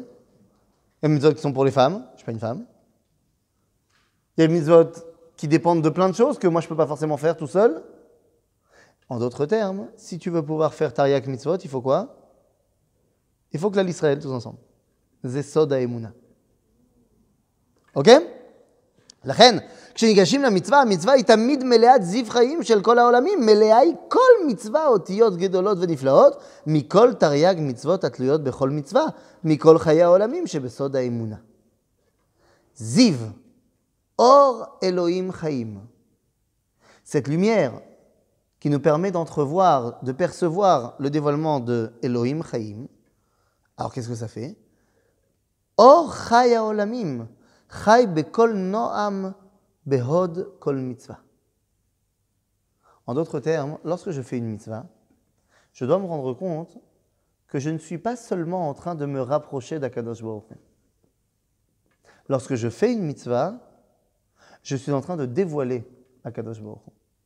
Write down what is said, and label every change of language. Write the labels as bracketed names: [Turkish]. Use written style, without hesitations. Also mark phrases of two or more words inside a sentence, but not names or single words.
[French] Il y a des mitzvot qui sont pour les femmes. Je ne suis pas une femme. Il y a des mitzvot qui dépendent de plein de choses que moi, je ne peux pas forcément faire tout seul. En d'autres termes, si tu veux pouvoir faire [Hebrew] תרי"ג מצוות, [French] il faut quoi? Il faut que l'Israël, tous ensemble. [Hebrew] זה סוד האמונה. [French] Ok? [Hebrew] לכן, כשניגשים למצווה, המצווה היא תמיד מלאת זיו חיים של כל העולמים, מלאה היא כל מצווה אותיות גדולות ונפלאות, מכל תרי"ג מצוות התלויות בכל מצווה, מכל חיי העולמים שבסוד האמונה. זיו, אור אלוהים חיים. [French] Cette lumière qui nous permet d'entrevoir, de percevoir le dévoilement de [Hebrew] אלוהים חיים. [French] Alors qu'est-ce que ça fait? [Hebrew] אור חי העולמים. חי בכל נועם בהוד כל מצווה. [French] En d'autres termes, lorsque je fais une mitzvah, je dois me rendre compte que je ne suis pas seulement en train de me rapprocher d' [Hebrew] הקדוש ברוך הוא. [French] Lorsque je fais une mitzvah, je suis en train de dévoiler [Hebrew] הקדוש ברוך הוא.